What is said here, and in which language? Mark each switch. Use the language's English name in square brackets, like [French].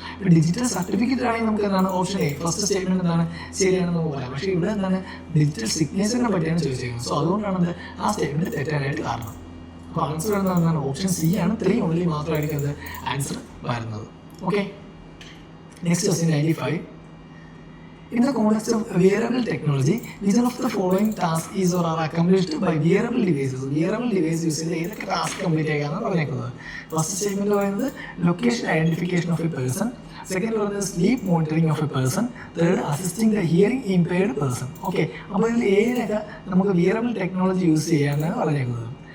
[Malayalam] ഇപ്പോൾ digital certificate ആണെങ്കിൽ നമുക്ക് എന്താണ്? ഓപ്ഷൻ എ ഫസ്റ്റ് സ്റ്റേറ്റ്മെന്റ് എന്താണ്? ശരിയാണെന്ന് നമുക്ക് പറയാം. പക്ഷേ ഇവിടെ എന്താണ്? ഡിജിറ്റൽ സിഗ്നേച്ചറിനെ പറ്റിയാണ് ചോദിച്ചിരിക്കുന്നത്. സോ അതുകൊണ്ടാണ് ആ സ്റ്റേറ്റ്മെന്റ് തെറ്റാനായിട്ട് കാരണം. അപ്പോൾ ആൻസർ എന്താണ്? ഓപ്ഷൻ സി ആണ്, 3 ഓൺലി മാത്രമായിരിക്കും അത് ആൻസർ വരുന്നത്. Okay, next question 95. [English] In the context of wearable technology, which of the following tasks is or are accomplished by wearable devices? [Malayalam] Wearable device use ചെയ്ത് ഏതൊക്കെ ടാസ്ക് കംപ്ലീറ്റ് ചെയ്യാനാണ് പറഞ്ഞേക്കുന്നത്? First statement പറയുന്നത് [English] location identification of a person, [Malayalam] second പറയുന്നത് [English] sleep monitoring of a person, [Malayalam] third [English] Assisting the hearing impaired person. [Malayalam] Okay, അപ്പോൾ ഇതിൽ ഏതൊക്കെ നമുക്ക് വിയറബിൾ ടെക്നോളജി യൂസ് ചെയ്യാനാണ് പറഞ്ഞേക്കുന്നത്?